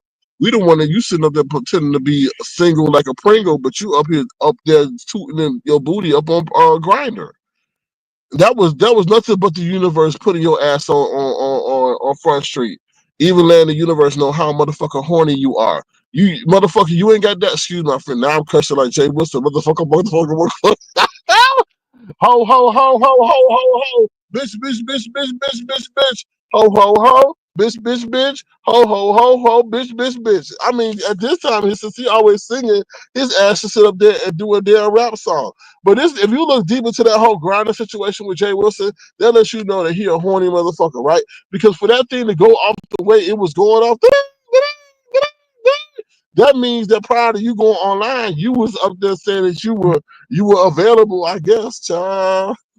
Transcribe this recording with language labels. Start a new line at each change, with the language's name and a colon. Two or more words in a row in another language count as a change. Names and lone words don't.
English: We the one that you sitting up there pretending to be single like a Pringle, but you up there tooting in your booty up on Grinder. That was nothing but the universe putting your ass on Front Street. Even letting the universe know how motherfucking horny you are. You motherfucker, you ain't got that. Excuse my friend. Now I'm cursing like Jay Wilson. Motherfucker. Ho, ho, ho, ho, ho, ho, ho. Bitch. Ho, ho, ho. bitch, ho, ho, ho, ho, bitch. I mean, at this time, since he always singing, his ass should sit up there and do a damn rap song. But this, if you look deep into that whole grinder situation with Jay Wilson, that lets you know that he a horny motherfucker, right? Because for that thing to go off the way it was going off, that means that prior to you going online, you was up there saying that you were available, I guess, child.